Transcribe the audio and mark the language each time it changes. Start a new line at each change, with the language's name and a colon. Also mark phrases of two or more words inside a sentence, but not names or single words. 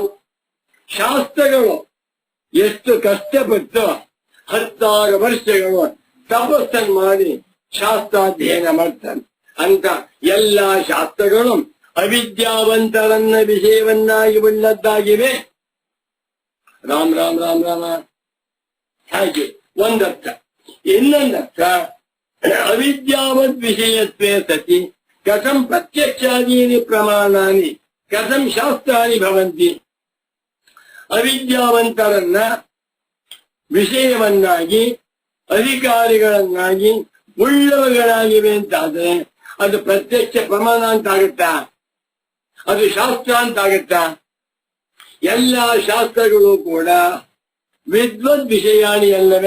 Kannada: ಶಾಸ್ತ್ರಗಳು ಎಷ್ಟು ಕಷ್ಟಪಟ್ಟು 16 ವರ್ಷಗಳು ತಪಸ್ಸನ್ನು ಮಾಡಿ ಶಾಸ್ತ್ರಾಧ್ಯಯನ ಮಾಡ್ತಾರೆ. ಅಂತ ಎಲ್ಲಾ ಶಾಸ್ತ್ರಗಳು ಅವಿದ್ಯಾವಂತರನ್ನ ವಿಷಯವನ್ನಾಗಿ ಉಳ್ಳದ್ದಾಗಿವೆ. ರಾಮ್ ರಾಮ್ ರಾಮ್ ರಾಮ. ಹಾಗೆ ಒಂದರ್ಥ. ಇನ್ನೊಂದರ್ಥ,
Sanskrit: ಅವಿದ್ಯಾವದ್ ವಿಷಯತ್ವೇ ಸತಿ ಕಥಂ ಪ್ರತ್ಯಕ್ಷಾದೀನಿ ಪ್ರಮಾಣಾನಿ ಕಥಂ ಶಾಸ್ತ್ರಾಣಿ ಭವಂತಿ.
Kannada: ಅವಿದ್ಯಾವಂತರನ್ನ ವಿಷಯವನ್ನಾಗಿ ಅಧಿಕಾರಿಗಳನ್ನಾಗಿ ಉಳ್ಳವುಗಳಾಗಿವೆ ಅಂತಾದ್ರೆ ಅದು ಪ್ರತ್ಯಕ್ಷ ಪ್ರಮಾಣ ಅಂತ ಆಗುತ್ತಾ? ಅದು ಶಾಸ್ತ್ರ ಅಂತ ಆಗುತ್ತಾ? ಎಲ್ಲಾ ಶಾಸ್ತ್ರಗಳು ಕೂಡ
Sanskrit: ವಿದ್ವದ್ ವಿಷಯಾಣಿ
Kannada: ಅಲ್ಲವೇ?